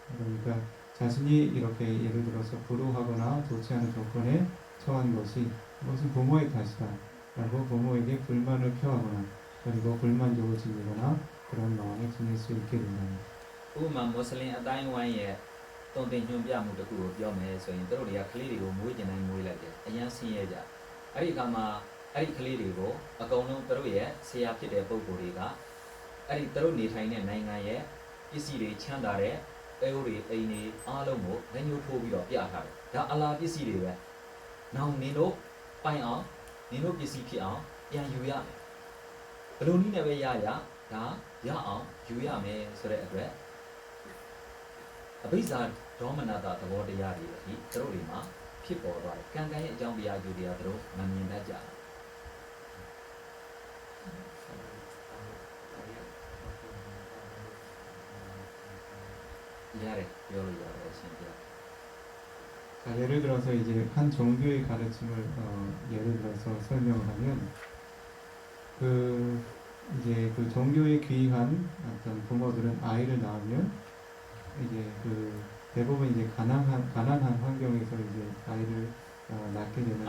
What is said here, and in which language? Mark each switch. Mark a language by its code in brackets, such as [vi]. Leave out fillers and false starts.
[ko] 그러니까 자신이 이렇게 예를 들어서 불우하거나 좋지 않은 조건에 처한 것이 이것은 부모의 탓이다라고 부모에게 불만을 표하거나 그리고 불만족을 지니거나 그런 마음에 지닐 수 있게 된답니다. [my] ဥပမာမွတ်စလင်အတိုင်းဝိုင်းရဲ့တုံ့တင်ညွှန်ပြမှုတစ်ခုကိုပြောမယ်ဆိုရင်တို့တွေကကလေးတွေကိုမွေးကျင်တိုင်းမွေးလိုက်တယ်အရင်ဆင်းရဲကြအဲ့ဒီအခါမှာအဲ့ဒီကလေးတွေကိုအကုန်လုံးတို့ရဲ့ဆရာဖြစ်တဲ့ပုံကိုယ်တွေကအဲ့ဒီတို့နေထိုင်တဲ့နိုင်ငံရဲ့ပစ္စည်းတွေချမ်းသာတဲ့အဲအိုးတွေအိမ်တွေအားလုံးကိုလက်ညှိုးထိုးပြီးတော့ပြထားတယ်ဒါအလားပစ္စည်းတွေပဲနောင်နင်တို့ပိုင်အောင်နင်တို့ပစ္စည်းဖြစ်အောင်ပြန်ယူရမယ် ဘယ်လိုနည်းနဲ့ပဲရရဒါရအောင်ယူရမယ်ဆိုတဲ့အတွက်အဘိဇာဒေါမနတာသဘောတရားတွေအထိတို့တွေမှာဖြစ်ပေါ်သွားတယ်ကံကံရဲ့အကြောင်းတရားယူတရားတို့မမြင်တတ်ကြဘူးရတယ်ပြောလို့ရတယ်အရှင်ပြ [ko] 자, 예를 들어서 이제 한 종교의 가르침을 예를 들어서 설명을 하면 이제 그 종교에 귀한 어떤 부모들은 아이를 낳으면 이제 대부분 이제 가난한 환경에서 이제 아이를 낳게 되는데